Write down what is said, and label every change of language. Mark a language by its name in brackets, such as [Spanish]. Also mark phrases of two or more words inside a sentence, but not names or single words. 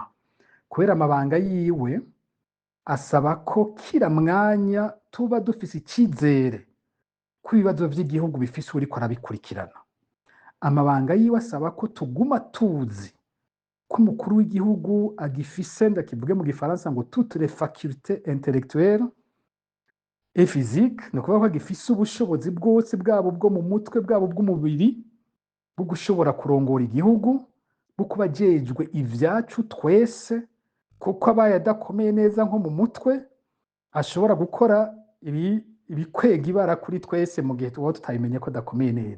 [Rundi] Kubera amabanga yiwe asaba ko kira mwanya tuba dufise icyizere ko ibibazo by'igihugu bifise uriko arabikurikirana. Amabanga yiwe asaba ko tuguma tuzi ko umukuru w'igihugu agifise, ndakivuge mu gifaransa ngo [French] toutes les facultés intellectuelles et physiques, [Rundi] ni ukuvuga ko agifise ubushobozi bwose, bwabo bwo mu mutwe bwabo bw'umubiri, bwo gushobora kurongora igihugu, bwo kuba ajejwe ivyacu twese, kuko abaye adakomeye neza nko mu mutwe ashobora gukora ibikwega ibara kuri twese mu gihe tuba tutabimenye ko adakomeye neza.